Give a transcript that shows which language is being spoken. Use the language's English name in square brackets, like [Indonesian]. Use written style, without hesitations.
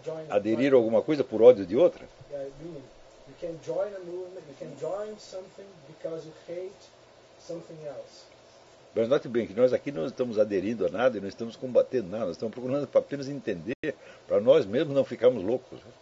[Portuguese] aderir a alguma coisa por ódio de outra? [English] You can join a movement, you can join something because you hate something else. [Portuguese] Mas note bem que nós aqui não estamos aderindo a nada e não estamos combatendo nada. Nós estamos procurando apenas entender para nós mesmos não ficarmos loucos.